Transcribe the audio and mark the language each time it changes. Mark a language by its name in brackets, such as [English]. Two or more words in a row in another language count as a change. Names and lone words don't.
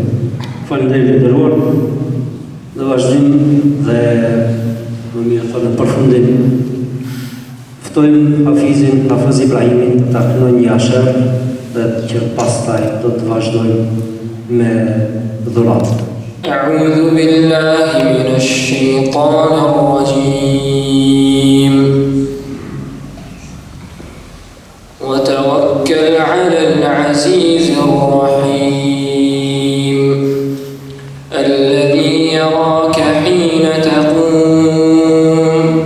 [Albanian] Faleminderit të nderuar. Në vazhdim dhe më mirë thonë në përfundim, ftojmë Hafiz Ibrahimin ta këndojë një asher dhe që pastaj do të vazhdojmë me dhuratën. [Arabic] أعوذ بالله من الشيطان الرجيم وتوكل على العزيز الرحيم الذي يراك حين تقوم